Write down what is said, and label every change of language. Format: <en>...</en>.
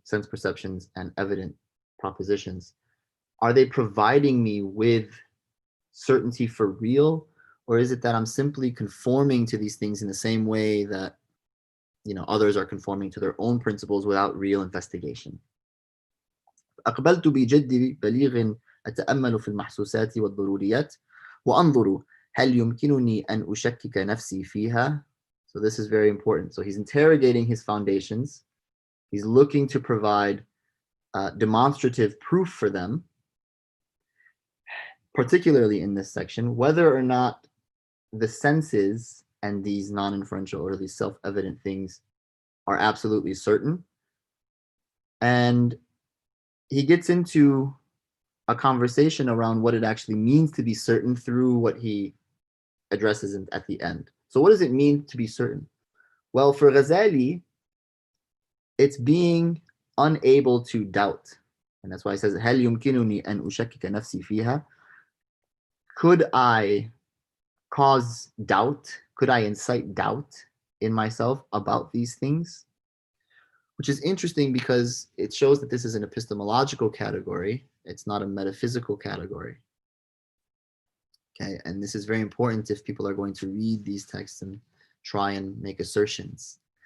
<en>sense perceptions and evident propositions, are they providing me with certainty for real? Or is it that I'm simply conforming to these things in the same way that, you know, others are conforming to their own principles without real investigation?</en> <ar>أقبلت بجد بليغ أتأمل في المحسوسات والضروريات وأنظر هل يمكنني أن أشكك نفسي فيها.</ar> <en>So this is very important. So he's interrogating his foundations. He's looking to provide demonstrative proof for them, particularly in this section, whether or not the senses and these non-inferential or these self-evident things are absolutely certain. And he gets into a conversation around what it actually means to be certain through what he addresses at the end. So what does it mean to be certain? Well, for Ghazālī, it's being unable to doubt. And that's why he says,</en> <ar>هل يمكنني أن أشكك نفسي فيها?</ar> <en>Could I cause doubt? Could I incite doubt in myself about these things? Which is interesting because it shows that this is an epistemological category. It's not a metaphysical category. Okay, and this is very important if people are going to read these texts and try and make assertions.</en>